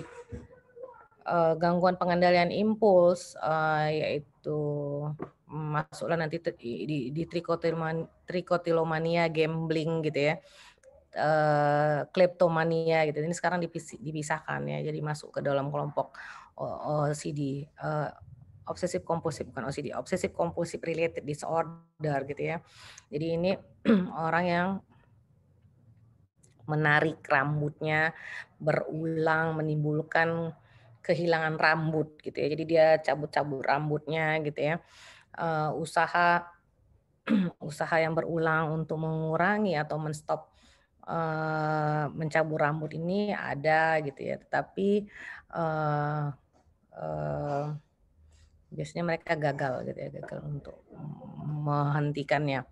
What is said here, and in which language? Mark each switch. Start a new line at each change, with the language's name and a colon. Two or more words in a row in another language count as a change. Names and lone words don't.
Indonesian: Gangguan pengendalian impuls yaitu masuklah nanti di trikotilomania, gambling gitu ya. Kleptomania gitu. Ini sekarang dipisahkan ya. Jadi masuk ke dalam kelompok OCD,
English: obsessive compulsive,
Indonesian: bukan OCD,
English: obsessive compulsive related disorder
Indonesian: gitu ya. Jadi ini orang yang menarik rambutnya berulang, menimbulkan kehilangan rambut gitu ya. Jadi dia cabut-cabut rambutnya gitu ya. Usaha yang berulang untuk mengurangi atau menstop mencabut rambut ini ada gitu ya, tetapi biasanya mereka gagal gitu ya, gagal untuk menghentikannya.